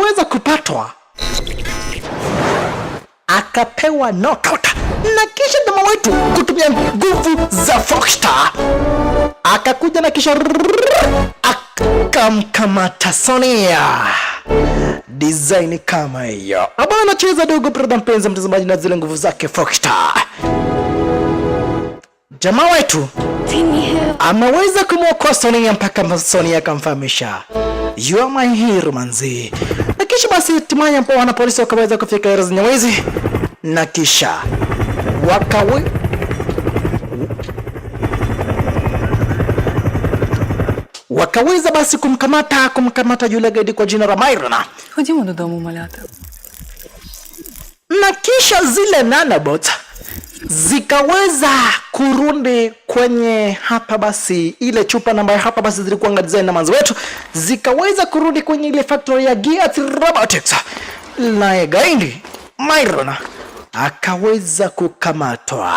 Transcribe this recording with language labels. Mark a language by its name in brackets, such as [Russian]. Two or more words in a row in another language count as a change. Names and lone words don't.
[Swahili] Gaindi aliweza kupatwa akapewa knockout na kisha jamaa wetu kutumia nguvu za Foxstar akakuja na kisha akamkamata Sonia. Design kama hiyo aba anacheza dogo brother mpenzi mtazamaji na zile nguvu zake Foxstar. Jamaa wetu ameweza kumwokoa Sonia mpaka Sonia akamfahamisha [English] you are my hero [Swahili] manzi. Na kisha basi hatimaye wana polisi wakaweza kufika area za Nyamwezi na kisha wakaweza basi kumkamata yule gaidi kwa jina la Myron. [Ukrainian] Ходімо додому, малята. [Swahili] Na kisha zile nanobots zikaweza kurudi kwenye hapa basi ile chupa namba hapa basi zilikuwa design na manzi wetu zikaweza kurudi kwenye ile factory ya Gears Robotics. Na gaidi Myron akaweza kukamatwa.